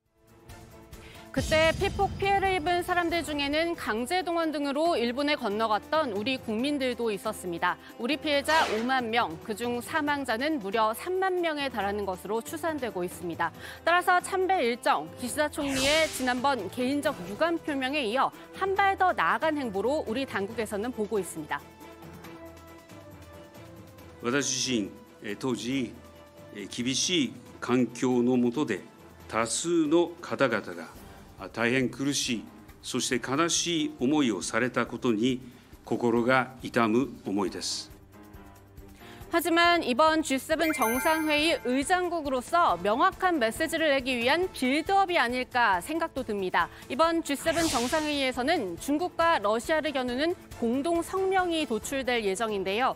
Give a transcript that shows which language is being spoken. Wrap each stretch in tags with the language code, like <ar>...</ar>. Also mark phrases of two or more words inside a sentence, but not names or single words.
<ko>그때 피폭 피해를 입은 사람들 중에는 강제 동원 등으로 일본에 건너갔던 우리 국민들도 있었습니다. 우리 피해자 5만 명, 그중 사망자는 무려 3만 명에 달하는 것으로 추산되고 있습니다. 따라서 참배 일정, 기시다 총리의 지난번 개인적 유감 표명에 이어 한 발 더 나아간 행보로 우리 당국에서는 보고 있습니다.</ko> <ja>私自身、当時、厳しい環境の下で多数の方々が大変苦しい、そして悲しい思いをされたことに心が痛む思いです。</ja> <ko>하지만 이번 G7 정상회의 의장국으로서 명확한 메시지를 내기 위한 빌드업이 아닐까 생각도 듭니다. 이번 G7 정상회의에서는 중국과 러시아를 겨누는 공동 성명이 도출될 예정인데요.</ko>